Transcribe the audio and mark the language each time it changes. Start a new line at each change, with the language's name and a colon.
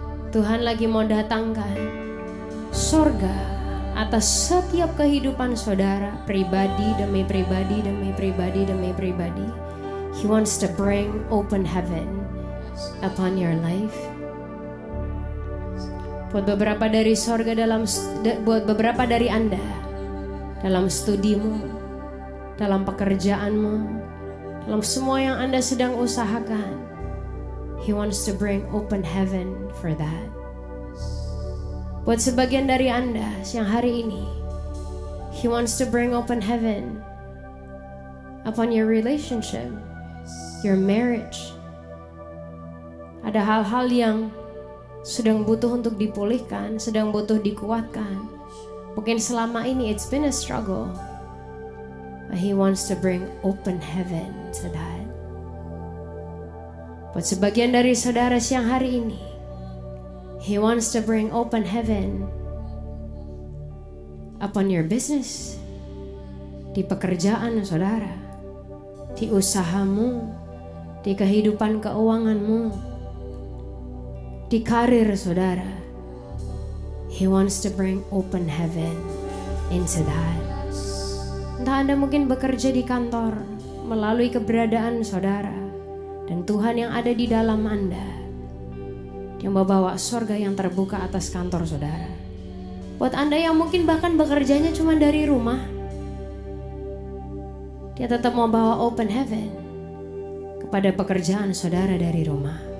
Indonesian: Tuhan lagi mau datangkan sorga atas setiap kehidupan saudara, pribadi demi pribadi demi pribadi demi pribadi.
English: He wants to bring open heaven upon your life.
Indonesian: Buat beberapa dari sorga buat beberapa dari Anda dalam studimu, dalam pekerjaanmu, Dalam semua yang Anda sedang usahakan,
English: He wants to bring open heaven for that.
Indonesian: Buat sebagian dari Anda siang hari ini,
English: He wants to bring open heaven upon your relationship, your marriage.
Indonesian: Ada hal-hal yang sedang butuh untuk dipulihkan, sedang butuh dikuatkan. Mungkin selama ini
English: it's been a struggle, but He wants to bring open heaven to that.
Indonesian: Buat sebagian dari saudara siang hari ini,
English: He wants to bring open heaven upon your business,
Indonesian: di pekerjaan saudara, di usahamu, di kehidupan keuanganmu, di karir saudara.
English: He wants to bring open heaven into that.
Indonesian: Entah Anda mungkin bekerja di kantor melalui keberadaan saudara dan Tuhan yang ada di dalam Anda, yang membawa sorga yang terbuka atas kantor saudara. Buat Anda yang mungkin bahkan bekerjanya cuma dari rumah, Dia tetap mau bawa open heaven kepada pekerjaan saudara dari rumah.